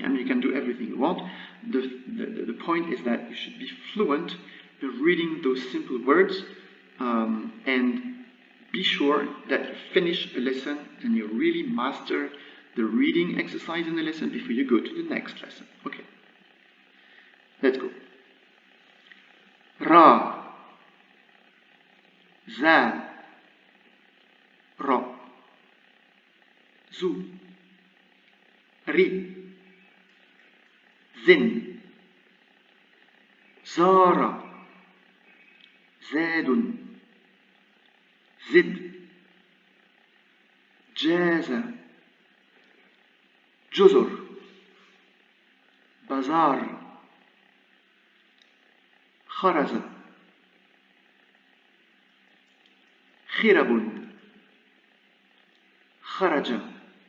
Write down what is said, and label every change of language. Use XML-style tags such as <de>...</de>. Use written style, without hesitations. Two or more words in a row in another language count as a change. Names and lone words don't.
<en>I mean, you can do everything you want. The point is that you should be fluent in reading those simple words, and be sure that you finish a lesson and you really master the reading exercise in the lesson before you go to the next lesson. Okay, let's go.</en> <ar>را، زا، را, زُ، رِ, زِن، زَرَ، زادٌ, زِد، جَزَ, جزر بازار خرز خرب خرج</ar>